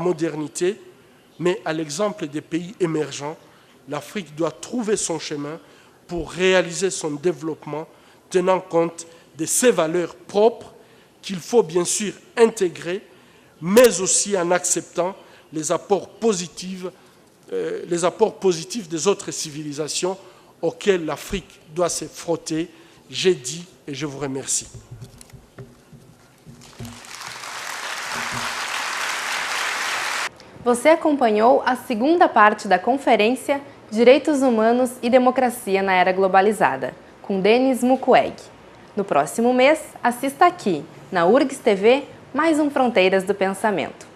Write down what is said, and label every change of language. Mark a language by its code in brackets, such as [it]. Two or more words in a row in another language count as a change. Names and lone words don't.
[fr] modernité, mais à l'exemple des pays émergents, l'Afrique doit trouver son chemin pour réaliser son développement, tenant compte de ses valeurs propres qu'il faut bien sûr intégrer, mais aussi en acceptant les apports positifs des autres civilisations auxquelles l'Afrique doit se frotter. J'ai dit et je vous remercie. [pt] Você acompanhou a segunda parte da conferência Direitos Humanos e Democracia na Era Globalizada, com Denis Mukwege. No próximo mês, assista aqui, na URGS TV, mais um Fronteiras do Pensamento.